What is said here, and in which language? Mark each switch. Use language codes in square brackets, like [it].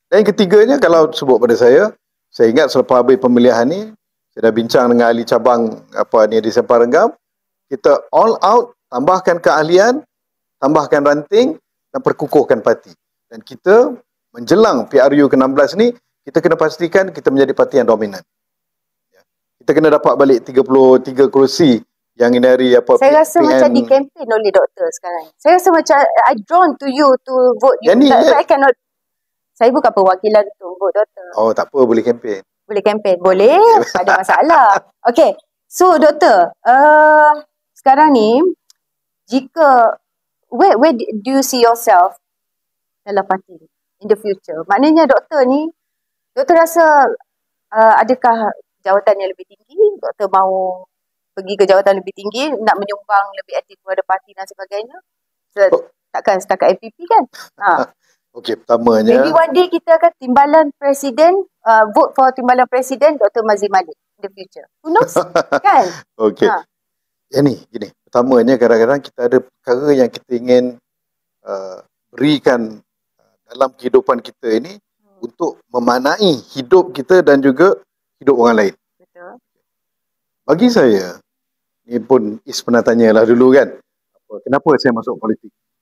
[ms] Dan yang ketiganya, kalau sebut pada saya ingat selepas habis pemilihan ni, saya dah bincang dengan ahli cabang di Sempang Renggam, kita all out, tambahkan keahlian, tambahkan ranting dan perkukuhkan parti. Dan kita menjelang PRU ke-16 ni, kita kena pastikan kita menjadi parti yang dominan. Kita kena dapat balik 33 kerusi yang ini hari Saya rasa macam di campaign oleh doktor sekarang. Saya rasa macam [en] I drawn to you to vote you. I cannot. [ms] Saya bukan perwakilan untuk vote doktor. Oh, tak apa, boleh campaign. Boleh campaign. Boleh. Tak ada masalah. Okay. So, doktor, sekarang ni, jika, [en] where do you see yourself [ms] dalam parti [en] in the future? [ms] Maknanya doktor ni, doktor rasa adakah jawatan yang lebih tinggi, doktor mahu pergi ke jawatan lebih tinggi, nak menyumbang lebih aktif kepada parti dan sebagainya? Takkan setakat MPP kan? Okey, pertamanya, [en] maybe one day [ms] kita akan timbalan presiden, [en] vote for [ms] timbalan presiden Dr. [en] Mazli Malik in the future. Who knows? Kan? [ms] Okey. Gini. Pertamanya, kadang-kadang kita ada perkara yang kita ingin berikan dalam kehidupan kita ini untuk memaknai hidup kita dan juga hidup orang lain. Betul. Bagi saya, ni pun Is pernah tanyalah dulu kan, kenapa saya masuk politik?